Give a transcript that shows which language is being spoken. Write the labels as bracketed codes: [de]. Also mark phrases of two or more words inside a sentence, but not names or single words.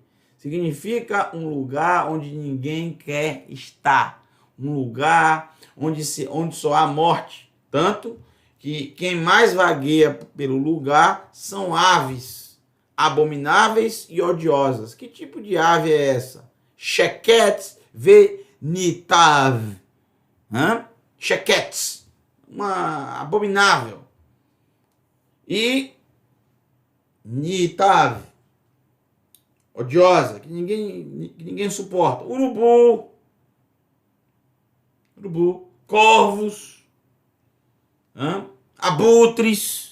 [pt] Significa um lugar onde ninguém quer estar. Um lugar onde só há morte. Tanto que quem mais vagueia pelo lugar são aves abomináveis e odiosas. Que tipo de ave é essa? [he] שקץ ונתעב. Sheket. [pt] Uma abominável. [he] E nitav. [pt] Odiosa, que ninguém suporta. Urubu, corvos, abutres.